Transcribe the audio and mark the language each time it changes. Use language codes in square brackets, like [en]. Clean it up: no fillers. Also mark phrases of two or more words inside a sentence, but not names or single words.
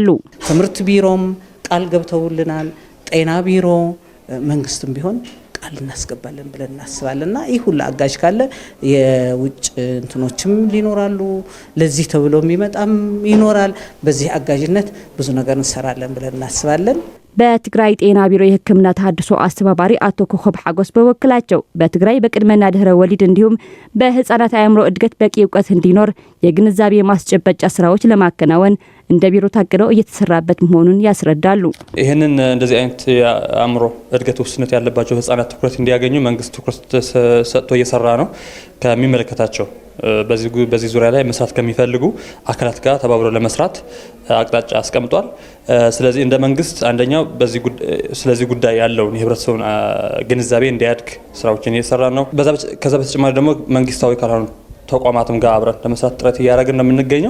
[am] ትምህርት ቢሮም ቃል ገብተውልናል። ጤና ቢሮ መንግስትም ቢሆን ቃል እናስገባለን ብለን እናስባለንና ይህ ሁሉ አጋዥ ካለ የውጭ እንትኖችም ሊኖራሉ፣ ለዚህ ተብሎ የሚመጣም ይኖራል። በዚህ አጋዥነት ብዙ ነገር እንሰራለን ብለን እናስባለን። በትግራይ ጤና ቢሮ የህክምና ተሐድሶ አስተባባሪ አቶ ኮኸብ ሓጎስ በወክላቸው በትግራይ በቅድመና ድህረ ወሊድ እንዲሁም በህፃናት አእምሮ እድገት በቂ እውቀት እንዲኖር የግንዛቤ ማስጨበጫ ስራዎች ለማከናወን እንደ ቢሮ ታቅደው እየተሰራበት መሆኑን ያስረዳሉ። ይህንን እንደዚህ አይነት የአእምሮ እድገት ውስንነት ያለባቸው ህፃናት ትኩረት እንዲያገኙ መንግስት ትኩረት ሰጥቶ እየሰራ ነው። ከሚመለከታቸው በዚህ ዙሪያ ላይ መስራት ከሚፈልጉ አካላት ጋር ተባብሮ ለመስራት አቅጣጫ አስቀምጧል። ስለዚህ እንደ መንግስት አንደኛው ስለዚህ ጉዳይ ያለውን የህብረተሰቡን ግንዛቤ እንዲያድግ ስራዎችን እየሰራ ነው። ከዛ በተጨማሪ ደግሞ መንግስታዊ ካልሆኑ ተቋማትም ጋር አብረን ለመስራት ጥረት እያደረግን ነው የምንገኘው።